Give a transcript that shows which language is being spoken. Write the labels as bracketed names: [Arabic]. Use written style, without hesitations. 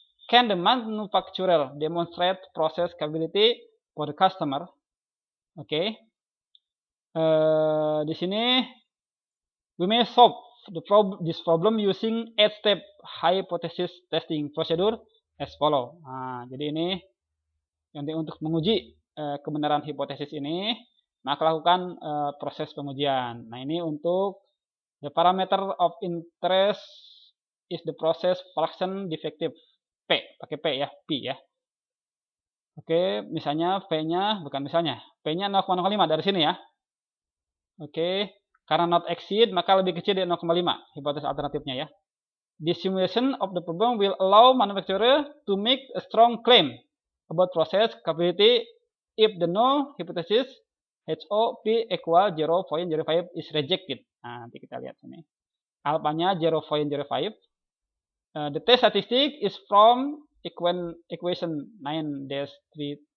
[English] Can the manufacturer demonstrate process capability for the customer? Okay. [Indonesian] Di sini [English] we may solve this problem using 8-step hypothesis testing procedure as follow. [Indonesian] Nah, jadi ini nanti untuk menguji kebenaran hipotesis ini, maka lakukan proses pengujian. Nah, ini untuk [English] the parameter of interest is the process fraction defective P, pakai P ya, P ya. [Indonesian] Oke, misalnya P-nya, bukan misalnya, P-nya 0,05 dari sini ya. Oke, karena [English] not exceed, [Indonesian] maka lebih kecil dari 0,5, hipotesis alternatifnya ya. [English] The simulation of the problem will allow manufacturer to make a strong claim about process capability if the null hypothesis HO P equal 0.05 is rejected. [Indonesian] Nah, nanti kita lihat sini. [English] Alpanya 0.05. The test statistic is from equation 9-32.